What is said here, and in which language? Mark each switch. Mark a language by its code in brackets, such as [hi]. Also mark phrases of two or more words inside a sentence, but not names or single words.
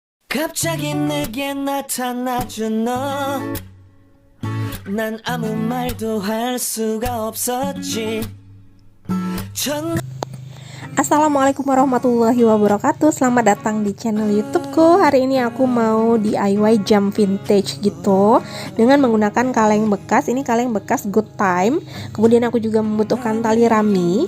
[ko] 갑자기 내게 나타나준 너 난 아무 말도 할 수가 없었지 [ar] السلام عليكم ورحمة الله وبركاته. [id] Selamat datang di channel YouTubeku. Hari ini aku mau DIY jam vintage gitu dengan menggunakan kaleng bekas. Ini kaleng bekas Good Time. Kemudian aku juga membutuhkan tali rami.